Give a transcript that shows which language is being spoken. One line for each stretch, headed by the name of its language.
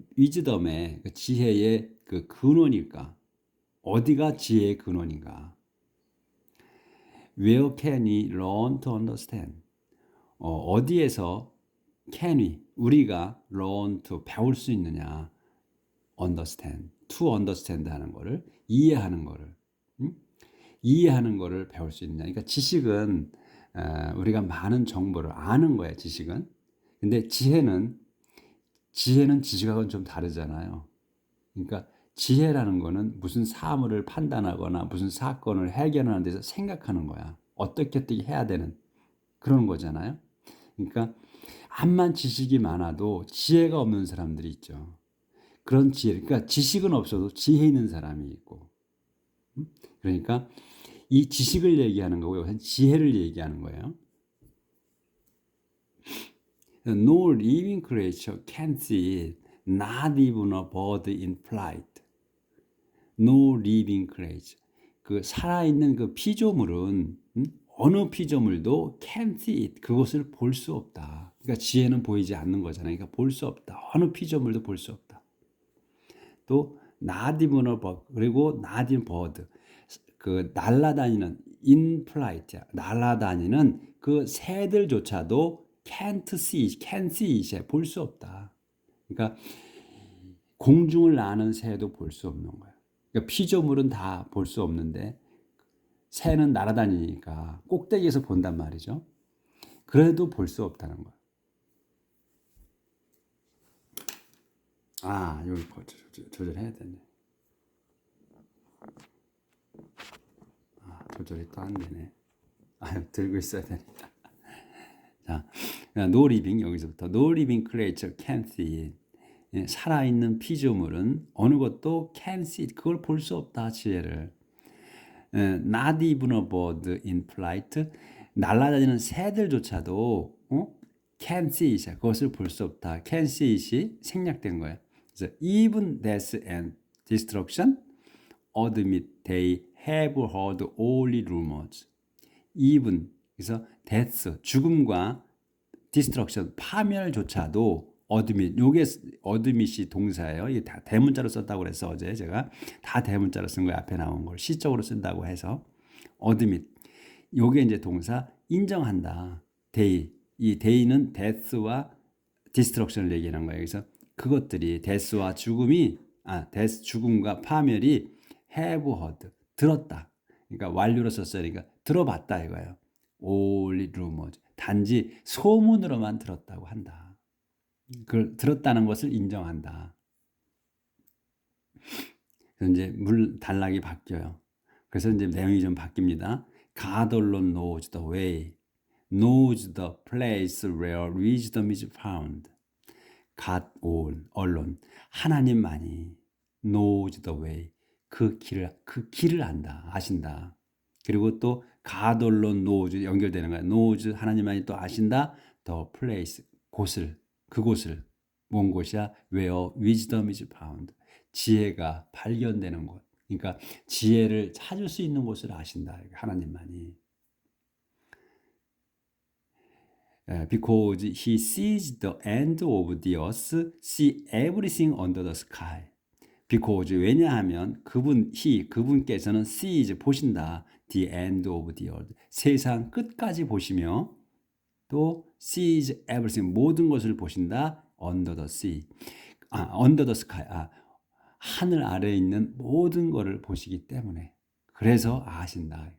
Korean: wisdom의 그 지혜의 그 근원일까? 어디가 지혜의 근원인가?
English: Where can we learn to understand?
Korean: 어디에서
English: can we
Korean: 우리가
English: learn to
Korean: 배울 수 있느냐?
English: understand, to understand
Korean: 하는 거를 이해하는 거를 이해하는 거를 배울 수 있느냐. 그러니까 지식은 우리가 많은 정보를 아는 거야. 지식은. 근데 지혜는 지식하고는 좀 다르잖아요. 그러니까 지혜라는 거는 무슨 사물을 판단하거나 무슨 사건을 해결하는 데서 생각하는 거야. 어떻게 해야 되는 그런 거잖아요. 그러니까 암만 지식이 많아도 지혜가 없는 사람들이 있죠. 그런 지혜, 그러니까 지식은 없어도 지혜 있는 사람이 있고. 그러니까 이 지식을 얘기하는 거고요. 지혜를 얘기하는 거예요.
English: No living creature can see it, not even a bird in flight. No living creature.
Korean: 그 살아있는 그 피조물은 어느 피조물도
English: can see it.
Korean: 그것을 볼 수 없다. 그러니까 지혜는 보이지 않는 거잖아요. 그러니까 볼 수 없다. 어느 피조물도 볼 수 없다.
English: 또 not even a bird. 그리고 not even bird.
Korean: 그 날아다니는
English: in flight.
Korean: 날아다니는 그 새들조차도
English: can't see it.
Korean: 볼 수 없다. 그러니까 공중을 나는 새도 볼 수 없는 거야. 그러니까 피조물은 다 볼 수 없는데 새는 날아다니니까 꼭대기에서 본단 말이죠. 그래도 볼 수 없다는 거야. 여기 조절해야 되네. 조절이 또 안 되네. 들고 있어야 되니까.
English: 자, no living
Korean: 여기서부터
English: no living creature can see it.
Korean: 살아있는 피조물은 어느 것도
English: can see it.
Korean: 그걸 볼 수 없다. 지혜를.
English: Not even a bird in flight.
Korean: 날아다니는 새들조차도
English: can see it.
Korean: 그것을 볼 수 없다.
English: can see it
Korean: 이 생략된 거예요. 그래서
English: even death and destruction admit they have heard only rumors.
Korean: even 그래서 death 죽음과 destruction 파멸조차도 요게 admit이 동사예요. 이게 다 대문자로 썼다고 그래서 어제 제가 다 대문자로 쓴 거예요. 앞에 나온 걸 시적으로 쓴다고 해서 admit 요게 이제 동사 인정한다. day. 이 day는 death와 destruction을 얘기하는 거예요. 그래서 그것들이 death와 death 죽음과 파멸이
English: have heard
Korean: 들었다. 그러니까 완료로 썼어요. 그러니까 들어봤다 이거예요.
English: only rumors.
Korean: 단지 소문으로만 들었다고 한다. 그걸 들었다는 것을 인정한다. 그래서 이제 단락이 바뀌어요. 그래서 이제 내용이 좀 바뀝니다.
English: God alone knows the way, knows the place where wisdom is found. God alone,
Korean: 하나님만이
English: knows the way,
Korean: 그 길을 안다, 아신다. 그리고 또
English: God alone knows
Korean: 연결되는 거야. knows 하나님만이 또 아신다.
English: the place
Korean: 그곳을 뭔 곳이야?
English: where wisdom is found.
Korean: 지혜가 발견되는 곳. 그러니까 지혜를 찾을 수 있는 곳을 아신다. 하나님만이.
English: Because he sees the end of the earth, see everything under the sky.
Korean: Because 왜냐하면 그분께서는 sees 보신다.
English: The end of the earth.
Korean: 세상 끝까지 보시며 또
English: sees everything
Korean: 모든 것을 보신다.
English: Under the sea. under the sky.
Korean: 하늘 아래에 있는 모든 것을 보시기 때문에 그래서 아신다.